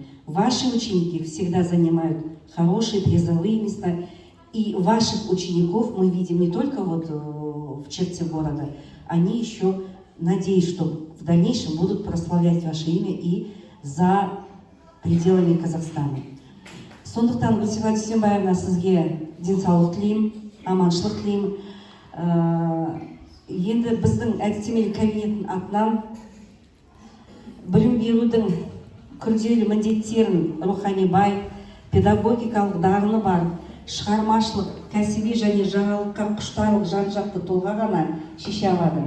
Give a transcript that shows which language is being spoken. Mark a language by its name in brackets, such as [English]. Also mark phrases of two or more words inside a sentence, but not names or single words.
[Russian] Ваши ученики всегда занимают хорошие призовые места, и ваших учеников мы видим не только вот в черте города, они еще, надеюсь, что в дальнейшем будут прославлять ваше имя и за пределами Казахстана. [Kazakh] Сондықтан Гүлсифа Дүйсенбаевна сізге денсаулық тілеймін, аманшылық тілеймін. Енді біздің әдістемелік кабинеттің атынан білім берудің күрделі міндеттерін рухани бай, педагогикалық дағыны бар, шығармашылық, кәсіби және жаңалыққа құштарлық жан-жақты тұлға ғана шеше алады.